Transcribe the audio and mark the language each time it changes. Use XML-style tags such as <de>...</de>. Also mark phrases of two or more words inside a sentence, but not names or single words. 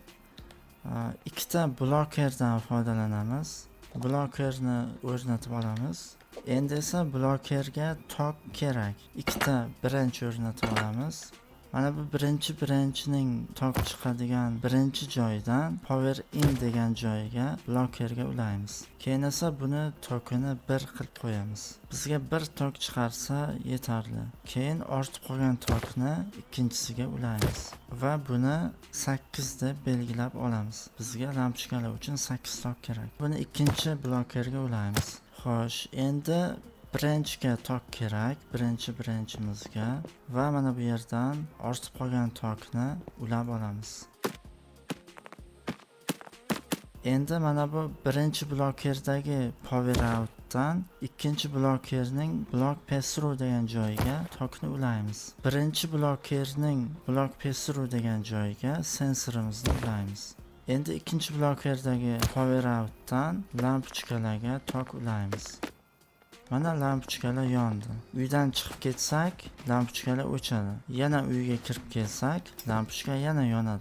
<uz>Ikkita blokerdan foydalanamiz. Blokerni o'rnatib olamiz. Endi esa blokerga tok kerak. Ikkita branch o'rnatib olamiz. Mana bu branchning tok chiqadigan birinchi joydan</uz> <en>power in</en> <uz>degan joyga blokerga ulaymiz. Keyin esa buni tokini bir qilib qo'yamiz. Bizga bir tok chiqarsa yetarli. Keyin ortib qolgan tokni ikkinchisiga ulaymiz va buni 8 deb belgilab olamiz. Bizga lampochkalar uchun 8 tok kerak. Buni ikkinchi blokerga ulaymiz. Xo'sh, endi branchga tok kerak, branchimizga va mana bu yerdan ortib qolgan tokni ulab olamiz. Endi mana bu birinchi blokerdagi</uz> <en>power outdan</en> <uz>ikkinchi blokerning</uz> <en>block pass through</en> <uz>degan joyiga tokni ulaymiz. Birinchi blokerning</uz> <en>block pass through</en> <uz>degan joyiga sensorimizni ulaymiz. Endi ikkinchi blokerdagi</uz> <en>power outdan</en> <uz>lampochkalarga tok ulaymiz. Mana lampochkalar yondi. Uydan chiqib ketsak, lampochkalar o'chadi. Yana uyga kirib kelsak, lampochka yana yonadi.</uz>